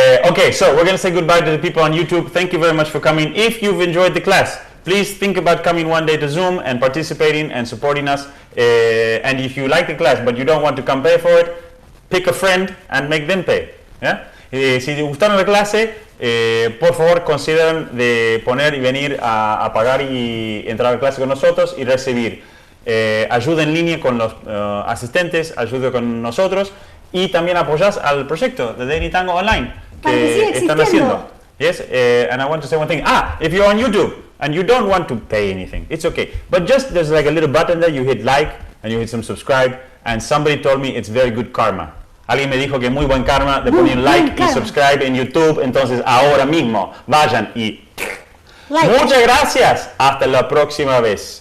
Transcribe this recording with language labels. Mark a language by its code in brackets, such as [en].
[en] Okay, so we're going to say goodbye to the people on YouTube. Thank you very much for coming. If you've enjoyed the class, please think about coming one day to Zoom and participating and supporting us. And if you like the class but you don't want to come pay for it, pick a friend and make them pay. ¿Yeah? [es] Si te gustaron la clase, por favor consideren de poner y venir a pagar y entrar a la clase con nosotros y recibir ayuda en línea con los asistentes, ayuda con nosotros y también apoyar al proyecto de Daily Tango Online que están haciendo. [en] Yes, and I want to say one thing. If you're on YouTube and you don't want to pay anything, it's okay. But just there's like a little button there, you hit like and you hit some subscribe, and somebody told me it's very good karma. [es] Alguien me dijo que muy buen karma de poner like y subscribe en YouTube, entonces ahora mismo vayan y... Muchas gracias, hasta la próxima vez.